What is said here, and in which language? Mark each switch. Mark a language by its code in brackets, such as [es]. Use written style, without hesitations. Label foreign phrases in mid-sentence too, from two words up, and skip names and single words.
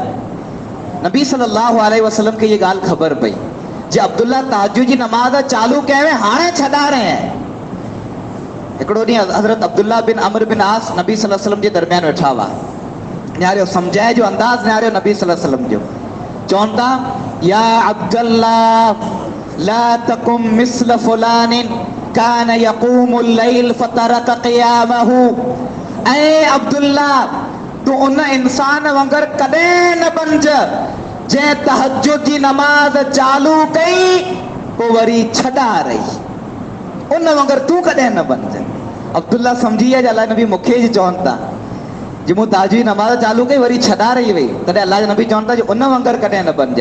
[sd] नबी [ar] صلى الله عليه وسلم [sd] खे ये ॻाल्हि ख़बर पई जे अब्दुल्ला तहज्जुद जी नमाज़ चालू कयो हाणे छॾारे। हिकिड़ो ॾींहुं हज़रत अब्दुल्ला बिन अम्र बिन आस नबी [ar] صلى الله عليه وسلم [sd] जे दरमियान वेठा हुआ, न्यारियो सम्झाए जो अंदाज़ न्यारियो नबी [ar] صلى الله عليه وسلم [sd] जो। चवनि था [ar] يا عبد الله لا تكن مثل فلان كان يقوم الليل فترك قيامه. [sd] ऐ अब्दुल्ला तू उन इंसान वांगर कॾहिं न बणज जंहिं तहज्जुद जी नमाज़ चालू कई पोइ वरी छॾारई, उन वांगर तू कॾहिं न बणज। अब्दुल्ला सम्झी विया जो अलाह नबी मूंखे ई चवनि था जे मूं तहज्जुद जी नमाज़ चालू कई वरी छॾारई वई, तॾहिं अल्लाह जो नबी चवनि था जो उन वांगर कॾहिं न बणज।